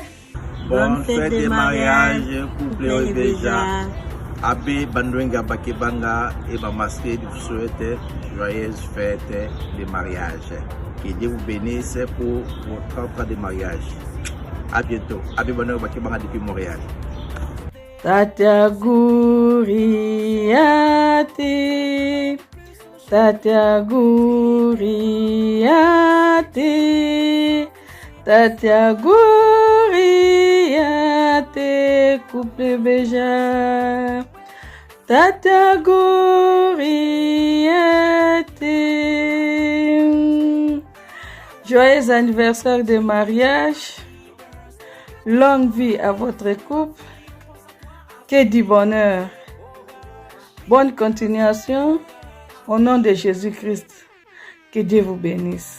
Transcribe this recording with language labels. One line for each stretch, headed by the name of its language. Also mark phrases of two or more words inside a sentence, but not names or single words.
French: Bonne fête de mariage, couple Ebéja. Abbé Bandouenga Bakebanga et Bamaské vous souhaite joyeuse fête de mariage. Que Dieu vous bénisse pour vos 30 ans de mariage. A bientôt. Abbé Bandouenga Bakebanga depuis Montréal. Tatia Gouriate, Tatia Gouriate, Tatia Gouriate, couple Béja. Tatia Gouriate. Joyeux anniversaire de mariage. Longue vie à votre couple. Que du bonheur. Bonne continuation. Au nom de Jésus-Christ. Que Dieu vous bénisse.